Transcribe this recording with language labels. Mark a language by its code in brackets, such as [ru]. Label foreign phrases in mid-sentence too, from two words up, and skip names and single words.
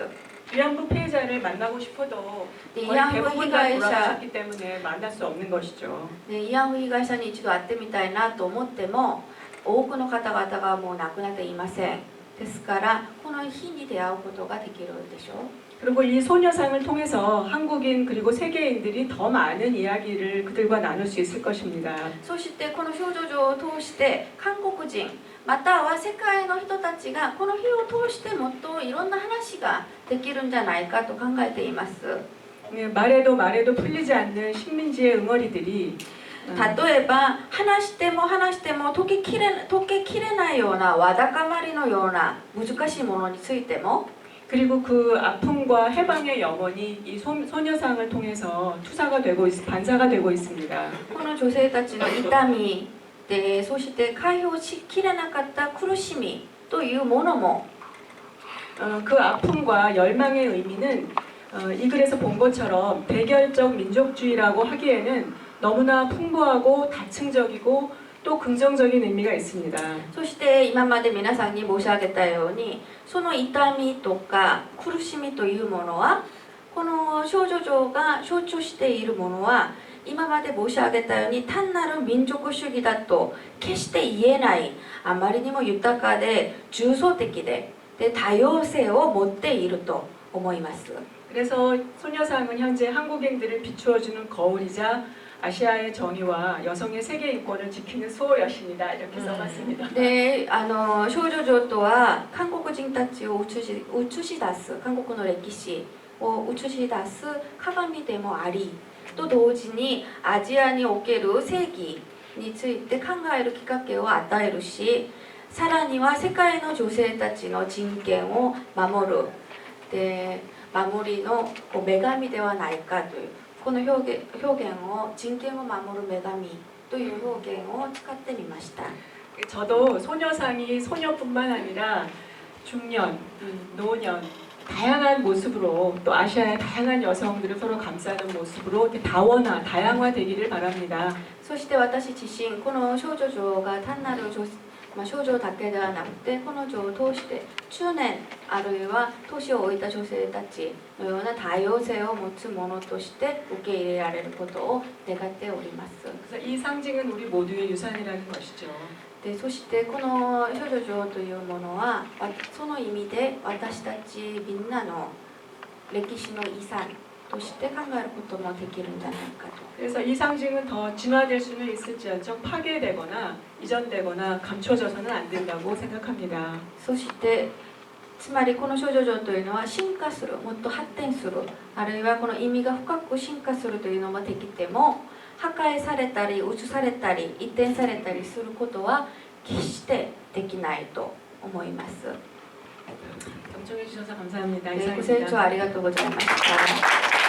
[ko] 위안부 피해자를 만나고 싶어도 네, 거의 위안부 대부분 다 피해자 돌아가셨기 때문에 만날 수 없는 것이죠. [ja] 慰安婦被害者に一度会ってみたいなと思っても多くの方々がもう亡くなっていません。ですからこの日に出会うことができるでしょう。 [ko] 그리고 이 소녀상을 통해서 한국인 그리고 세계인들이 더 많은 이야기를 그들과 나눌 수 있을 것입니다. [ja] そしてこの少女像を通して韓国人または世界の人たちがこの日を通してもっといろんな話ができるんじゃないかと考えています。 [ko] 네, 말해도 풀리지 않는 식민지의 응어리들이 [ja] 例えば話しても解ききれないようなわだかまりのような難しいものについても [ko] 그리고 그 아픔과 해방의 영혼이 이 소녀상을 통해서 반사가 되고 있습니다. [ja] この女性たちの痛みでそして解放しきれなかった苦しみというものも [ko] 그 아픔과 열망의 의미는 이 글에서 본 것처럼 대결적 민족주의라고 하기에는 너무나 풍부하고 다층적이고 또 긍정적인 의미가 있습니다. [ja] そして今まで皆さんに申し上げたようにその痛みとか苦しみというものはこの少女像が象徴しているものは今まで申し上げたように単なる民族主義だと決して言えないあまりにも豊かで重層的で多様性を持っていると思います。 [ko] 그래서 소녀상은 현재 한국인들을 비추어주는 거울이자 아시아의 정의와 여성의 세계 인권을 지키는 수호 여신이다 이렇게 써봤습니다. [ja] で少女像とは韓国人たちを映し出す韓国の歴史を映し出す鏡でもありと同時にアジアにおける正義について考えるきっかけを与えるしさらには世界の女性たちの人権を守るで守りの女神ではないかというこの表現を人権を守る女神という表現を使ってみました。 [ko] 저도 소녀상이 소녀뿐만 아니라 중년, 노년 다양한 모습으로 또 아시아의 다양한 여성들을 서로 감싸는 모습으로 이렇게 다양화되기를 바랍니다. [ja] そして私自身この少女像が単なる少女だけではなくてこの像を通して中年あるいは年を置いた女性たちのような多様性を持つものとして受け入れられることを願っております。 [ko] 그래서 이 상징은 우리 모두의 유산이라는 것이죠. [ja] でそしてこの少女像というものはその意味で私たちみんなの歴史の遺産として考えることもできるんじゃないかと。 [ko] 그래서 이 상징은 더 진화될 수는 있을지언정 파괴되거나 이전되거나 감춰져서는 안 된다고 생각합니다. [ja] そしてつまりこの少女像というのは進化するもっと発展するあるいはこの意味が深く進化するというのもできても破壊されたり移されたり移転されたりすることは決してできないと思います。 [ko] 경청해 주셔서 감사합니다. [ja] ご清聴ありがとうございました。